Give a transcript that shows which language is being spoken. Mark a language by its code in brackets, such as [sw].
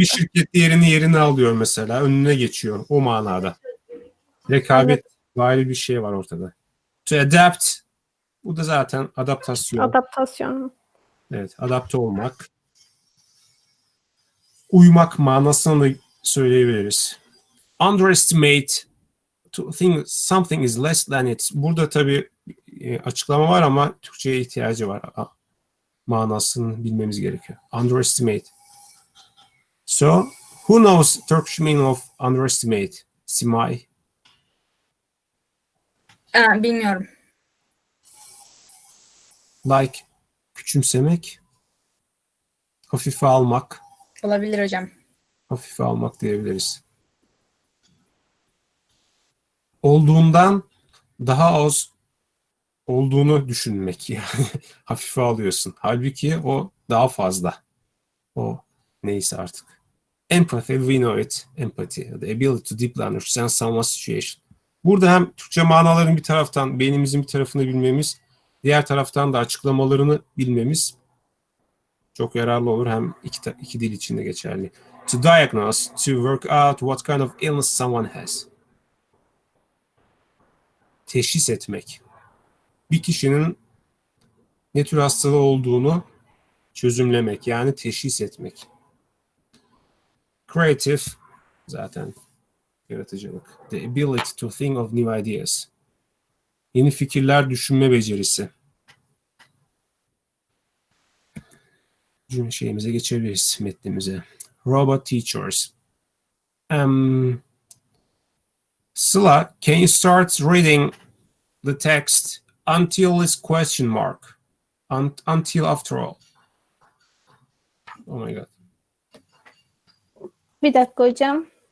[tr] bir şirket yerini alıyor mesela. Önüne geçiyor. O manada. Rekabet vari bir şey var ortada. [en] To adapt. [tr] Bu da zaten adaptasyon. Adaptasyon. Evet. Adapte olmak. Uymak manasını da söyleyebiliriz. [en] Underestimate. To think something is less than it. [tr] Burada tabii açıklama var ama Türkçe'ye ihtiyacı var. Manasını bilmemiz gerekiyor. [en] Underestimate. So, who knows Turkish meaning of underestimate? [tr] Simay. Bilmiyorum. Like küçümsemek, hafife almak, Olabilir hocam. hafife almak diyebiliriz. Olduğundan daha az olduğunu düşünmek yani hafife alıyorsun. Halbuki o daha fazla. O neyse artık. [en] Empathy, we know it. Empathy, the ability to deeply understand someone's situation. [tr] Burada hem Türkçe manaların bir taraftan beynimizin bir tarafını bilmemiz, diğer taraftan da açıklamalarını bilmemiz çok yararlı olur. Hem iki dil için de geçerli. [en] To diagnose, to work out what kind of illness someone has. [tr] Teşhis etmek. Bir kişinin ne tür hastalığı olduğunu çözümlemek, yani teşhis etmek. Creative, zaten yaratıcılık. [en] The ability to think of new ideas. [tr] Yeni fikirler düşünme becerisi. Şeyimize geçebiliriz, metnimize. [en] Robot teachers. Sıla, can you start reading the text until this question mark? Until after all. Oh my god. [tr] Bir dakika hocam.